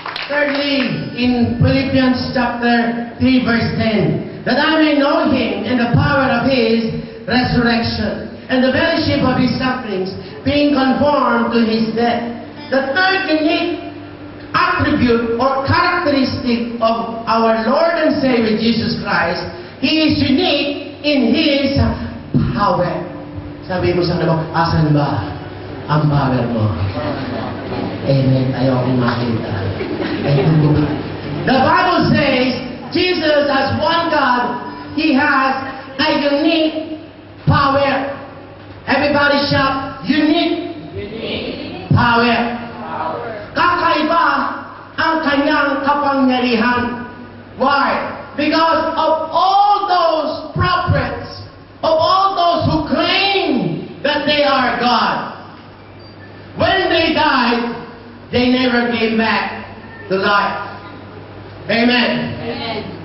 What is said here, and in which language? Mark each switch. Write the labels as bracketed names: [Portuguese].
[English] Thirdly, in Philippians chapter 3 verse 10, that I may know Him and the power of His resurrection and the fellowship of His sufferings, being conformed to His death. The third unique attribute or characteristic of our Lord and Savior Jesus Christ, He is unique in His power. [Filipino] Sabi mo sa kanila, asan ba ang power mo? Amen. Ayaw akong makita. [English] The Bible says, Jesus as one God, He has a unique power. Everybody shout, unique, power. [Filipino] Kakaiba ang kanyang kapangyarihan. [English] Why? Because of all those prophets, of all those who claim that they are God, when they died, they never came back to life. Amen. Amen.